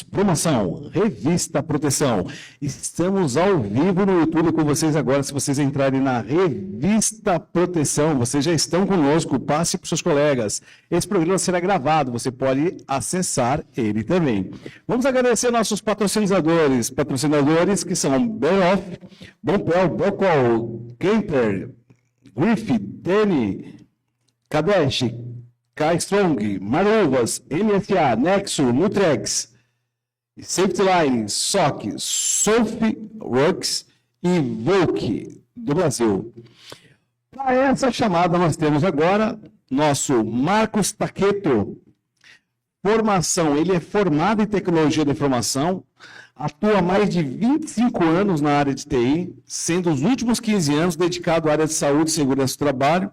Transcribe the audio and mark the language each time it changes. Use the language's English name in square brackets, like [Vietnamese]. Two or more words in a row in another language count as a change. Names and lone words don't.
[Portuguese] Promoção, Revista Proteção. Estamos ao vivo no YouTube com vocês agora. Se vocês entrarem na Revista Proteção, vocês já estão conosco. Passe para os seus colegas. Esse programa será gravado, você pode acessar ele também. Vamos agradecer nossos patrocinadores. Patrocinadores que são Beroff, Bompel, Bocol, Kemper, Griffith, Deni, Kadesh, K-Strong, Maruvas, MSA, Nexo, Nutrex, Safety Line, SOC, Softworks e Volk do Brasil. Para essa chamada nós temos agora nosso Marcos Taqueto. Formação, ele é formado em tecnologia da informação, atua há mais de 25 anos na área de TI, sendo os últimos 15 anos dedicado à área de saúde e segurança do trabalho.